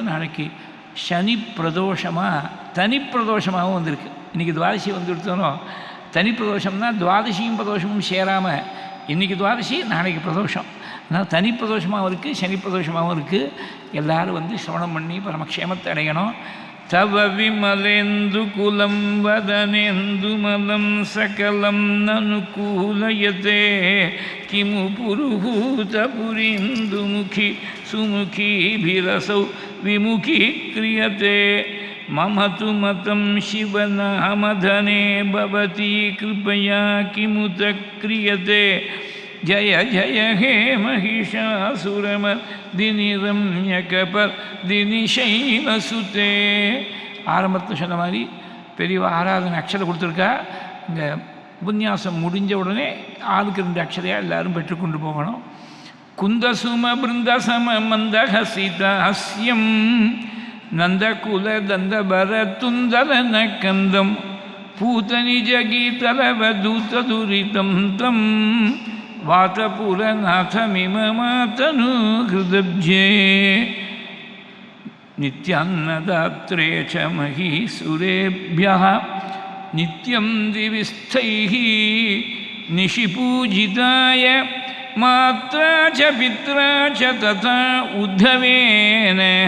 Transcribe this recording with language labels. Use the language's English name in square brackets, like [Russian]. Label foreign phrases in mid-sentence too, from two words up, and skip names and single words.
[Tamil] நாளைக்கு சனி பிரதோஷமாக தனி பிரதோஷமாகவும் வந்திருக்கு. இன்றைக்கி துவாதசி வந்து எடுத்தோம். தனி பிரதோஷம்னா துவாதசியும் பிரதோஷமும் சேராமல் இன்றைக்கி துவாதசி நாளைக்கு பிரதோஷம். அதனால் தனி பிரதோஷமாகவும் இருக்குது, சனி பிரதோஷமாகவும் இருக்குது. எல்லோரும் வந்து சிரவணம் பண்ணி பரமக்ஷேமத்தை அடையணும். [Sanskrit] तव विमलेन्दुकुलं वदनेन्दुमलं सकलं ननुकूलयते किमु पुरुहूतपुरीन्दुमुखी सुमुखीभिरसौ विमुखीक्रियते मम तु मतं शिवनामधने भवती कृपया किमुत क्रियते जय जय हे महिषासुरमर्दिनि रम्यकपर्दिनि शैलसुते [Tamil] ஆரம்பத்தில் சொன்ன மாதிரி பெரியவா ஆராதனை அக்ஷரம் கொடுத்துருக்கா. இங்கே உபன்யாசம் முடிஞ்ச உடனே ஆளுக்கு 2 அக்ஷரையாக எல்லோரும் பெற்றுக்கொண்டு போகணும். [Sanskrit] कुन्दसुम बृन्दसम मन्दहसितास्यम् नन्दकुल तन्दभर तुन्दलन कन्दम् पूतनिजगीतलवधूतदुरितं तम् वातपुरनाथमिममातनु हृदब्जे नित्यान्नदात्रे च महीसुरेभ्यः नित्यं दिविस्थैः निशिपूजिताय मात्रा च पित्रा च तथा उद्धवेन